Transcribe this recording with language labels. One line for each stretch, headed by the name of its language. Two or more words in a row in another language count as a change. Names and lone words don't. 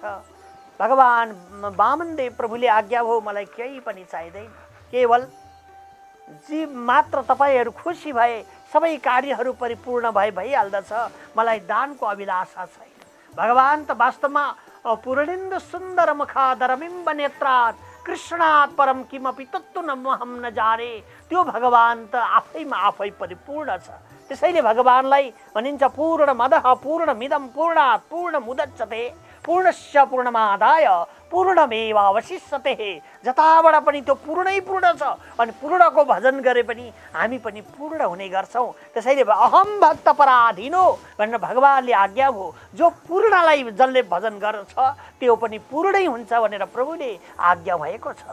Nepali: भगवान वामनदेव प्रभुले आज्ञा भयो, मलाई केही पनि चाहिँदैन, केवल जी मात्र तपाईहरू खुसी भए सबै कार्यहरू परिपूर्ण भए भइहाल्दछ, मलाई दानको अभिलाषा छैन। भगवान त वास्तवमा
Sanskrit: पूर्णेन्दु सुन्दर मुखादरबिम्ब नेत्रात् कृष्णात् परम किमपि तत्त्व हम न जाने,
Nepali: त्यो भगवान त आफैमा आफै परिपूर्ण छ। त्यसैले भगवानलाई भनिन्छ
Sanskrit: पूर्ण मदः पूर्णमिदं पूर्णात् पूर्णमुदच्यते पूर्णस्य पूर्णमादाय पूर्णमेवावशिष्यते।
Nepali: जताबाट पनि त्यो पूर्णै पूर्ण छ अनि पूर्णको भजन गरे पनि हामी पनि पूर्ण हुने गर्छौँ। त्यसैले
Sanskrit: अहम भक्त पराधीनो
Nepali: भनेर भगवानले आज्ञा भयो, जो पूर्णलाई जसले भजन गर्छ त्यो पनि पूर्णै हुन्छ भनेर प्रभुले आज्ञा भएको छ।